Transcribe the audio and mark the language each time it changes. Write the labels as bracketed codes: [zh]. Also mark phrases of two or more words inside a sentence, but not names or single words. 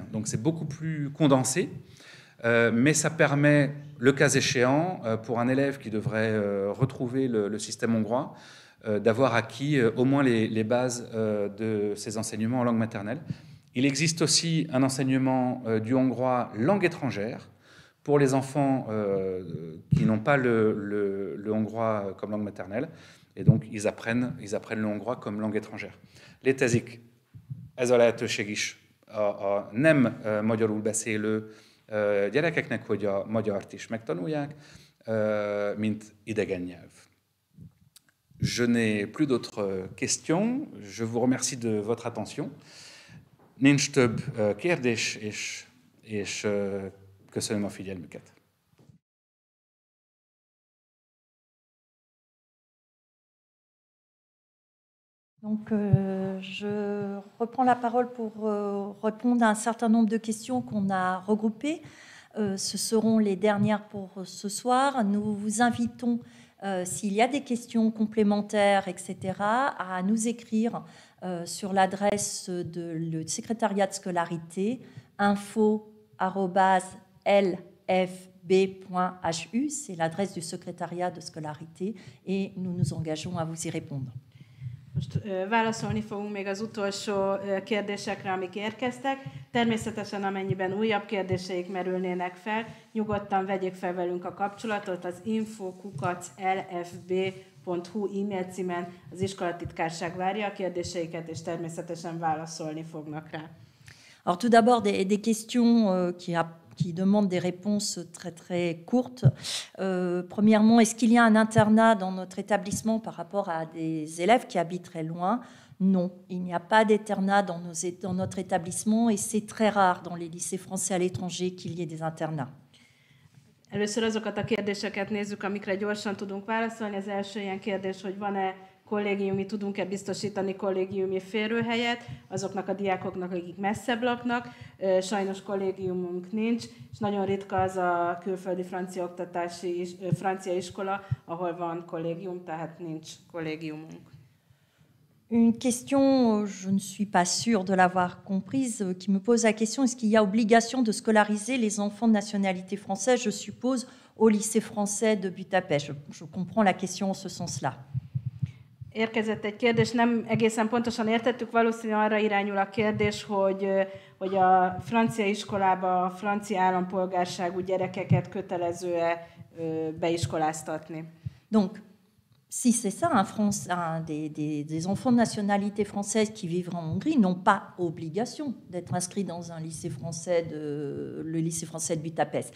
[fr] Donc c'est beaucoup plus condensé, mais ça permet, le cas échéant, pour un élève qui devrait retrouver le système hongrois, d'avoir acquis au moins les bases de ces enseignements en langue maternelle. Il existe aussi un enseignement du hongrois langue étrangère, pour les enfants qui n'ont pas le hongrois comme langue maternelle, et donc ils apprennent le hongrois comme langue étrangère. [hu] Létezik ez a lehetőség is a nem magyarul beszélő gyerekeknek, hogy a magyart is megtanulják, mint idegen nyelv. [fr] Je n'ai plus d'autres questions. Je vous remercie de votre attention. [hu] Nincs több kérdés, és köszönöm a figyelmüket. [fr] Donc, je reprends la parole pour répondre à un certain nombre de questions qu'on a regroupées. Ce seront les dernières pour ce soir. Nous vous invitons, s'il y a des questions complémentaires, etc., à nous écrire sur l'adresse du secrétariat de scolarité info@lfb.hu, c'est l'adresse du secrétariat de scolarité, et nous nous engageons à vous y répondre. [hu] Most válaszolni fogunk még az utolsó kérdésekre, amik érkeztek. Természetesen, amennyiben újabb kérdéseik merülnének fel, nyugodtan vegyék fel velünk a kapcsolatot az info@lfb.hu e-mail címen. Az iskolatitkárság várja a kérdéseiket, és természetesen válaszolni fognak rá. [fr] Alors tout d'abord des questions qui demandent des réponses très très courtes. Premièrement, est-ce qu'il y a un internat dans notre établissement par rapport à des élèves qui habitent très loin? Non, il n'y a pas d'internat dans notre établissement, et c'est très rare dans les lycées français à l'étranger qu'il y ait des internats. [hu] Először azokat a kérdéseket nézzük, amikre gyorsan tudunk válaszolni. Az első ilyen kérdés, hogy van-e kollégiumi, tudunk-e biztosítani kollégiumi férőhelyet azoknak a diákoknak, akik messzebb laknak. Sajnos kollégiumunk nincs, és nagyon ritka az a külföldi francia iskola, ahol van kollégium, tehát nincs kollégiumunk. [fr] Une question, je ne suis pas sûre de l'avoir comprise, qui me pose la question, est-ce qu'il y a obligation de scolariser les enfants de nationalité française, je suppose, au lycée français de Budapest? Je comprends la question en ce sens-là. [hu] Érkezett egy kérdés, nem egészen pontosan értettük, valószínűleg arra irányul a kérdés, hogy a francia iskolába a francia állampolgárságú gyerekeket kötelező-e beiskoláztatni. [fr] Donc, si c'est ça, des enfants de nationalité française qui vivent en Hongrie n'ont pas obligation d'être inscrits dans un lycée français, le lycée français de Budapest.